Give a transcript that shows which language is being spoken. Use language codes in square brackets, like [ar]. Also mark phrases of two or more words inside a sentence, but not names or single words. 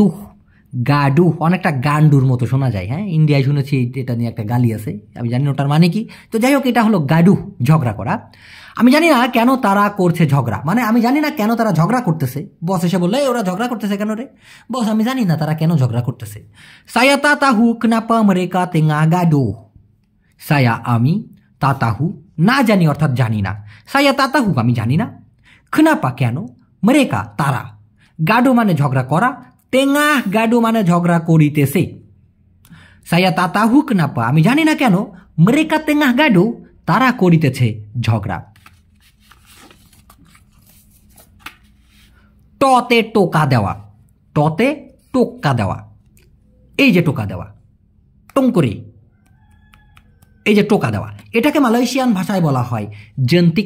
[bn] গাডু অনেকটা গান্ডুর মতো শোনা যায়, হ্যাঁ। ইন্ডিয়ায় শুনেছি এটা নিয়ে একটা গালি আছে, আমি জানি না ওটার মানে কি। তো যাই হোক, এটা হলো গাডু, ঝগড়া করা। আমি জানি না কেন তারা করছে ঝগড়া, মানে আমি জানি না কেন তারা ঝগড়া করতেছে। বস এসে বললে ওরা ঝগড়া করতেছে কেন রে? বস আমি জানি না তারা কেন ঝগড়া করতেছে। [ms] saya tak tahu kenapa mereka tengah gaduh। [bn] সায়া আমি, তাতাহু না জানি অর্থাৎ জানি না। [ms] saya tak tahu [bn] আমি জানি না, kenapa কেন, mereka তারা, গাডু মানে ঝগড়া করা, [ms] tengah gaduh [bn] মানে ঝগড়া করিতেছে। [ms] saya tak tahu kenapa [bn] আমি জানি না কেন, [ms] mereka tengah gaduh [bn] তারা করিতেছে ঝগড়া। টতে টোকা দেওয়া, টতে টোকা দেওয়া, এই যে টোকা দেওয়া, টং করে, এই যে টোকা দেওয়া, এটাকে মালয়েশিয়ান ভাষায় বলা হয় জেনেটিক।